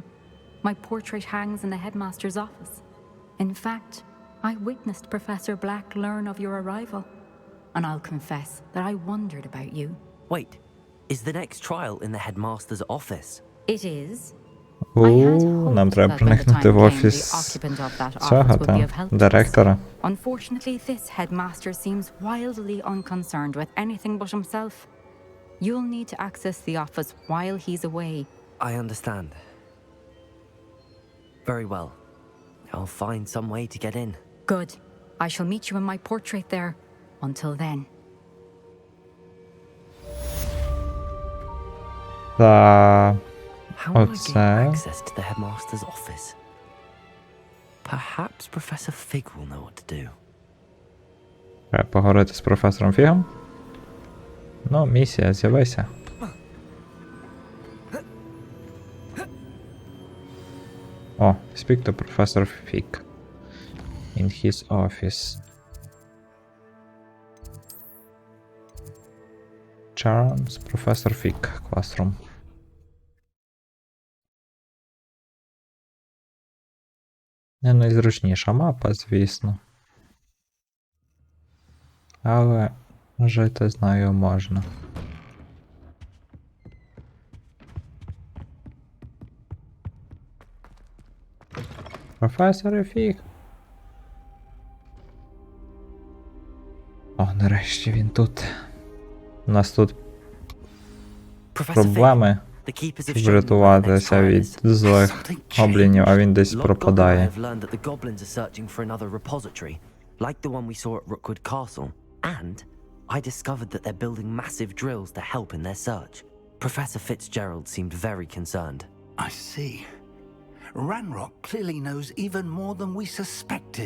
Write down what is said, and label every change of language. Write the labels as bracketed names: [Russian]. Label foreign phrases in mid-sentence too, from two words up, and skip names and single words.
[English] My portrait hangs in the headmaster's office. In fact, I witnessed Professor Black learn of your arrival. And I'll confess that I wondered about you. Wait, is the next trial in the headmaster's office? It is. I had hoped [Ukrainian] Нам треба [English] that when the time [Ukrainian] проникнути в [English] came, the [Ukrainian] офіс [English] occupant of that [Ukrainian] цього [English] office would be of [Ukrainian] там, [English] help to us. [Ukrainian] директора. [English] Unfortunately, this headmaster seems wildly unconcerned with anything but himself. You'll need to access the office while he's away. I understand. Very well. I'll find some way to get in. Good. I shall meet you in my portrait there. Until then. [Ukrainian] Та... [English] How will I What's gain that? access to the headmaster's office? Perhaps Professor Fig will know what to do. [Ukrainian] Треба поговорити з професором Фігом. Ну, місія, з'явися. О, [English] speak to Professor Fig. In his office. Charms, Professor Fig, classroom. [Ukrainian] Не найзручніша мапа, звісно. Але жити з нею можна. Професор Фіг. О, нарешті він тут. У нас тут [English] Professor Fig, [Ukrainian] проблеми, [English] the keepers [Ukrainian] щоб [English] have shown me where the next [Ukrainian] врятуватися [English] trial [Ukrainian] від [English] is. [Ukrainian] злих гоблінів, а він десь [English] Lord Goblin and I [Ukrainian] пропадає. [English] have learned that the goblins are searching for another repository, like the one we saw at Rookwood Castle, and I discovered that they're building massive drills to help in their search. Professor Fitzgerald seemed very concerned. I see. Ranrock clearly knows even more than we suspected.